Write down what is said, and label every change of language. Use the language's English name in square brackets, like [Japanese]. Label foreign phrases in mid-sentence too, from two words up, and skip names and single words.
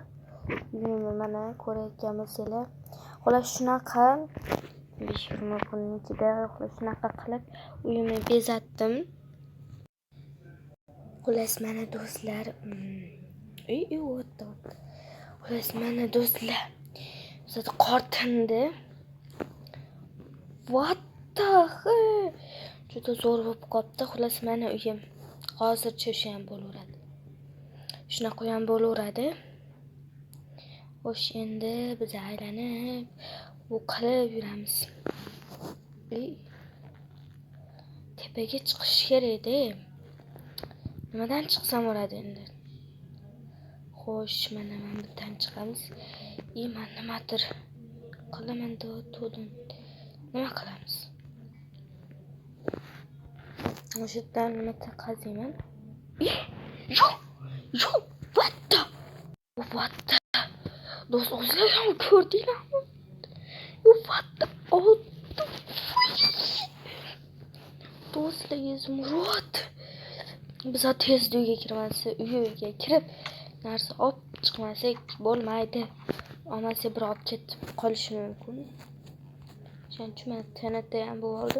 [Uzbek] Mana ko'rayotgan bo'lsanglar. Xullas shunaqa 15-20 kun ichida shunaqa qilib uyimni bezatdim. Xullas mana do'stlar, xullas mana do'stlar, bizda qor tindi. [English] What the hell? [Uzbek] Juda zo'r bo'lib qopti. Xullas mana uyim. Hozircha o'sha ham bo'laveradi. Shunaqa ham bo'laveradi. Xo'sh, endi biz aylanib bu qilib yuramiz. Tepaga chiqish kerak-da. Nimadan chiqsam bo'ladi endi? Xo'sh, mana bundan chiqamiz. Men nimadir qilaman to'dim. Nima qilamiz? O'sha yerdan nima qaziyman? Yo'q. [English] What the? [Uzbek] Do'st, o'zinglar ham ko'rdinglarmi? [English] What the? [Uzbek] Do'stlar, Zumrud. Biz tez uyga kirib narsa olib chiqmasak bo'lmaydi. Amasi bir olib ketib qolishi mumkin. Shuning uchun men TNT ham bo'lib oldim.